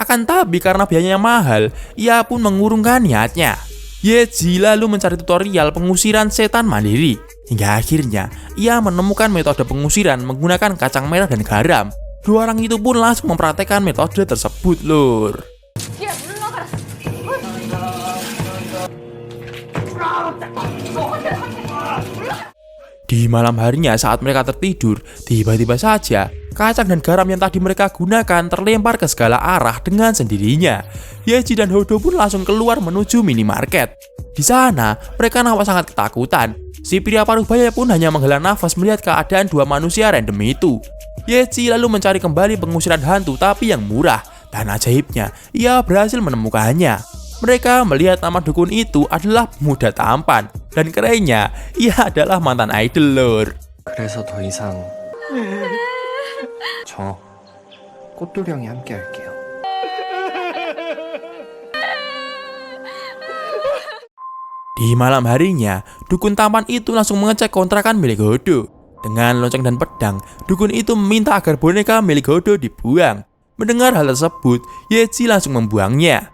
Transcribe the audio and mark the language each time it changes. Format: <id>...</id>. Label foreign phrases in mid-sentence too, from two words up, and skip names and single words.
<id>Akan tapi karena biayanya mahal, ia pun mengurungkan niatnya. Yeji lalu mencari tutorial pengusiran setan mandiri. Hingga akhirnya ia menemukan metode pengusiran menggunakan kacang merah dan garam. Dua orang itu pun langsung mempraktekkan metode tersebut, lur.</id> <ko>야, 물러가라.</ko> <id>Di malam harinya saat mereka tertidur, tiba-tiba saja kacang dan garam yang tadi mereka gunakan terlempar ke segala arah dengan sendirinya. Yeji dan Hodo pun langsung keluar menuju minimarket. Di sana, mereka nampak sangat ketakutan. Si pria paruh baya pun hanya menghela nafas melihat keadaan dua manusia random itu. Yeji lalu mencari kembali pengusiran hantu tapi yang murah. Dan ajaibnya, ia berhasil menemukannya. Mereka melihat nama dukun itu adalah pemuda tampan. Dan kerennya, ia adalah mantan idol, lur.</id> <ko>그래서 더 이상 저 꽃돌이 형이 함께 할게요.</ko> <id>Di malam harinya, dukun tampan itu langsung mengecek kontrakan milik Hodo. Dengan lonceng dan pedang, dukun itu meminta agar boneka milik Hodo dibuang. Mendengar hal tersebut, Yeji langsung membuangnya.</id>